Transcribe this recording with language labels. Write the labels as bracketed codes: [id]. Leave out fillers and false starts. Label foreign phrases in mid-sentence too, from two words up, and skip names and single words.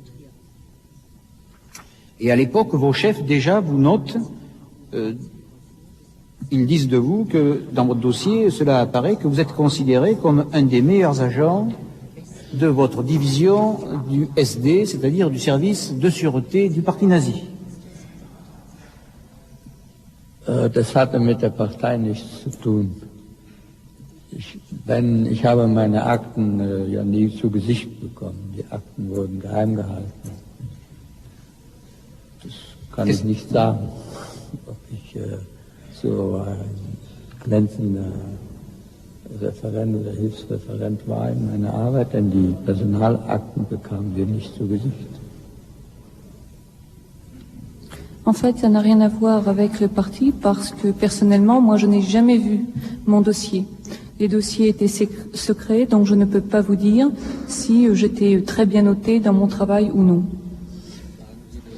[fr] Et à l'époque, vos chefs déjà vous notent, ils disent de vous que dans votre dossier, cela apparaît que vous êtes considéré comme un des meilleurs agents de votre division du SD, c'est-à-dire du service de sûreté du parti nazi. [de] Das hatte mit der Partei nichts zu tun. Ich habe meine Akten ja nie zu Gesicht bekommen. Die Akten wurden geheim gehalten. Das kann ich nicht sagen, ob ich so ein glänzender Referent oder Hilfsreferent war in meiner Arbeit, denn die Personalakten bekamen wir nicht zu Gesicht. [fr] En fait, ça n'a rien à voir avec le parti parce que personnellement, moi, je n'ai jamais vu mon dossier. Les dossiers étaient secrets, donc je ne peux pas vous dire si j'étais très bien noté dans mon travail ou non.